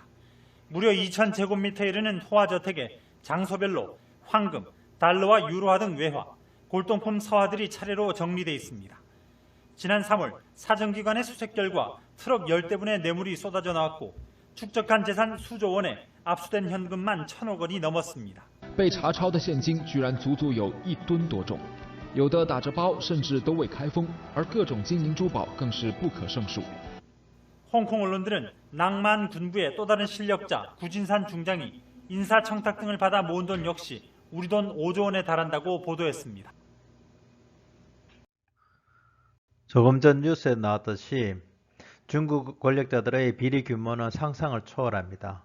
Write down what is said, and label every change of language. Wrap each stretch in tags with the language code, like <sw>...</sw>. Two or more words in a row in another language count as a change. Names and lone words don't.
<ko>무려 2,000제곱미터에 이르는 호화저택에 장소별로 황금, 달러와 유로화 등 외화, 골동품 서화들이 차례로 정리되어 있습니다. 지난 3월 사정기관의 수색 결과 트럭 10대분의 뇌물이 쏟아져 나왔고 축적한 재산 수조 원에 압수된 현금만 1,000억 원이 넘었습니다.</ko> <zh>被查抄的现金居然足足有1吨多重，有的打着包，甚至都未开封，而各种金银珠宝更是不可胜数。</zh> <ko>홍콩 언론들은 낭만 군부의 또 다른 실력자 구진산 중장이 인사청탁 등을 받아 모은 돈 역시 우리 돈 5조 원에 달한다고 보도했습니다. 조금 전 뉴스에 나왔듯이 중국 권력자들의 비리 규모는 상상을 초월합니다.</ko>